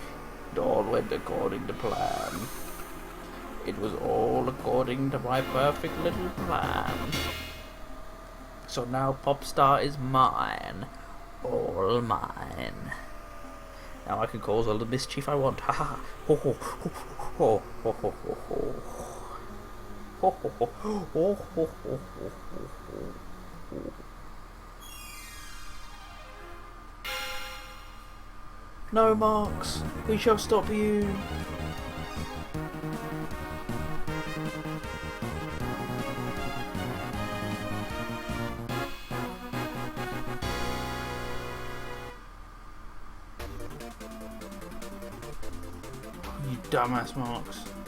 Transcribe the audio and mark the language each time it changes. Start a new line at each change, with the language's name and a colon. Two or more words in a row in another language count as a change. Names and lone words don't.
English: It all went according to plan. It was all according to my perfect little plan. So now Popstar is mine. All mine. Now I can cause all the mischief I want. Ha ha. Ho ho ho ho ho ho ho ho. Ho ho ho ho ho ho ho ho. No, Marks, we shall stop you. You dumbass, Marks.